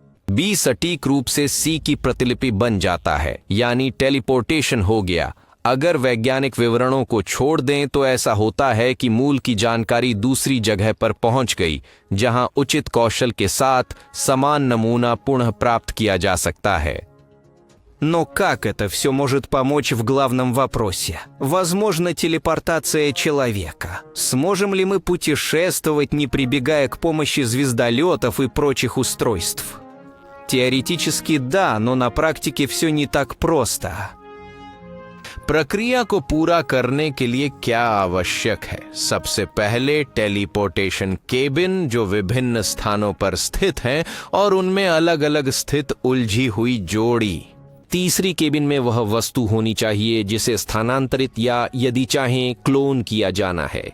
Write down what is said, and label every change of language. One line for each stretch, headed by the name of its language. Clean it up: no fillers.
Hindi: B सटीक रूप से सी की प्रतिलिपि बन जाता है, यानी टेलीपोर्टेशन हो गया। अगर वैज्ञानिक विवरणों को छोड़ दें तो ऐसा होता है कि मूल की जानकारी दूसरी जगह पर पहुंच गई, जहां उचित कौशल के साथ समान नमूना पुनः प्राप्त किया जा सकता है।
Russian: Но как это все может помочь в главном вопросе? Возможно телепортация человека? Сможем ли мы путешествовать, не прибегая к помощи звездолетов и прочих устройств? Теоретически да, но на практике все не так просто.
Hindi: प्रक्रिया को पूरा करने के लिए क्या आवश्यक है? सबसे पहले टेलीपोर्टेशन केबिन, जो विभिन्न स्थानों पर स्थित हैं और उनमें अलग अलग स्थित उलझी हुई जोड़ी। तीसरी केबिन में वह वस्तु होनी चाहिए जिसे स्थानांतरित या यदि चाहें क्लोन किया जाना है।